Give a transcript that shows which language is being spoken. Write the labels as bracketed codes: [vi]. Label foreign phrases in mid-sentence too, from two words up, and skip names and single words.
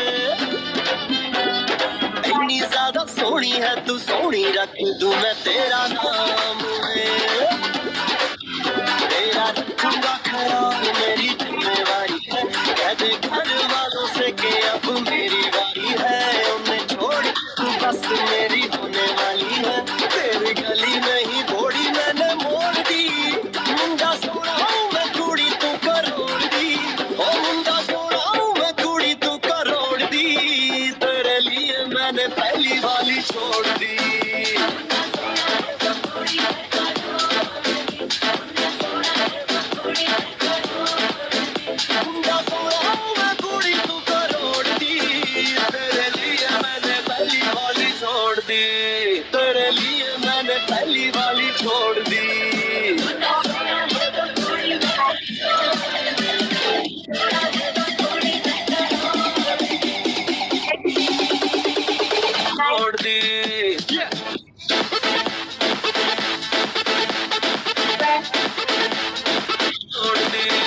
[hi] इतनी ज्यादा सोहनी है तू, सोहनी रख दूं मैं तेरा नाम है, तेरा रखूंगा ख्याल मेरी जिम्मेवारी है। कह दे घर वालों से कि अब मेरी बारी है, उन्हें छोड़ तू बस मेरी होने वाली है। तेरी गली नहीं घोड़ी मैंने मोड़ दी, मुंडा सोना हूँ मैं [pa] ਕੁੜੀ ਤੂੰ ਕਰੋੜ ਦੀ, [hi] ओ मुंडा सोना हूँ मैं [pa] ਕੁੜੀ ਤੂੰ ਕਰੋੜ ਦੀ। [hi] तेरे लिए मैंने पहली वाली छोड़ दी। मुंडा सोना हूँ मैं [pa] ਕੁੜੀ ਤੂੰ ਕਰੋੜ ਦੀ, [hi] तेरे लिए मैंने पहली वाली छोड़ दी, तेरे लिए मैंने पहली वाली छोड़ दी। छोड़ दी। छोड़ दी।